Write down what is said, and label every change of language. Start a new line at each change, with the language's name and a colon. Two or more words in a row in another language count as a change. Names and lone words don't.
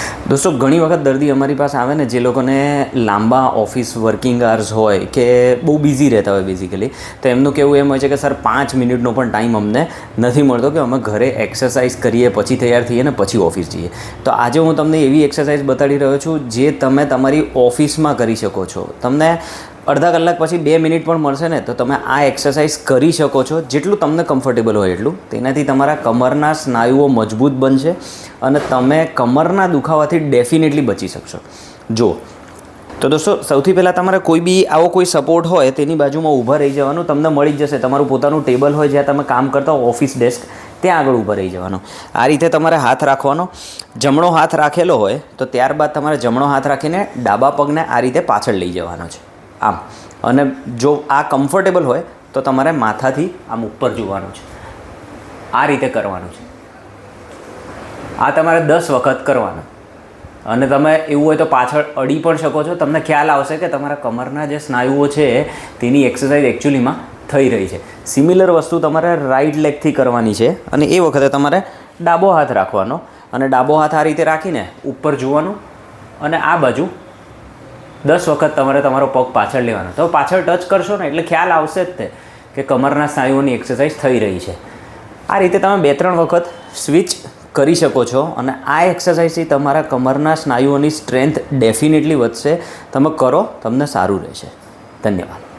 Gujarati: દોસ્તો ઘણી વખત દર્દી અમારી પાસ આવે ને જે લોકોને લાંબા
English: office working hours
Gujarati: હોય કે બહુ બિઝી રહેતા હોય બેસિકલી તો એમનું કેવું એમ હોય છે કે સર 5 મિનિટનો પણ ટાઇમ અમને નથી મળતો કે અમે ઘરે એક્સરસાઇઝ કરીએ પછી તૈયાર થઈએ ને પછી ઑફિસ જઈએ। તો આજ હું તમને એવી એક્સરસાઇઝ બતાડી રહ્યો છું જે તમે તમારી ઑફિસમાં કરી શકો છો। તમને અર્ધા કલાક પછી 2 મિનિટ પણ મળશે ને તો તમે આ એક્સરસાઇઝ કરી શકો છો જેટલું તમને કમ્ફર્ટેબલ હોય એટલું। તેનાથી તમારા કમરના સ્નાયુઓ મજબૂત બનશે અને તમે કમરના દુખાવાથી ડેફિનેટલી બચી શકશો। જો તો દોસ્તો સૌથી પહેલા તમારે કોઈ બી આવો કોઈ સપોર્ટ હોય તેની બાજુમાં ઊભા રહી જવાનું। તમને મળી જ જશે તમારું પોતાનું ટેબલ હોય જ્યાં તમે કામ કરતા હો
English: office desk
Gujarati: ત્યાં આગળ ઊભા રહી જવાનું। આ રીતે તમારે હાથ રાખવાનો। જમણો હાથ રાખેલો હોય તો ત્યારબાદ તમારે જમણો હાથ રાખીને ડાબા પગને આ રીતે પાછળ લઈ જવાનો છે આમ। અને જો આ કમ્ફર્ટેબલ હોય તો તમારે માથાથી આમ ઉપર જોવાનું છે। આ રીતે કરવાનું છે। આ તમારે 10 વખત કરવાનું। અને તમે એવું હોય તો પાછળ અડી પણ શકો છો। તમને ખ્યાલ આવશે કે તમારા કમરના જે સ્નાયુઓ છે તેની એક્સરસાઇઝ એક્ચ્યુઅલીમાં થઈ રહી છે। સિમિલર વસ્તુ તમારે
English: right legથી
Gujarati: કરવાની છે અને એ વખતે તમારે ડાબો હાથ રાખવાનો અને ડાબો હાથ આ રીતે રાખીને ઉપર જોવાનું અને આ બાજુ 10 વખત તમારે તમારો પગ પાછળ લેવાનો। તો પાછળ ટચ કરશો ને એટલે ખ્યાલ આવશે જ તે કે કમરના સ્નાયુઓની એક્સરસાઇઝ થઈ રહી છે। આ રીતે તમે 2-3 વખત સ્વિચ કરી શકો છો અને આ એક્સરસાઇઝથી તમારા કમરના સ્નાયુઓની સ્ટ્રેન્થ ડેફિનેટલી વધશે। તમે કરો, તમને સારું રહેશે। ધન્યવાદ।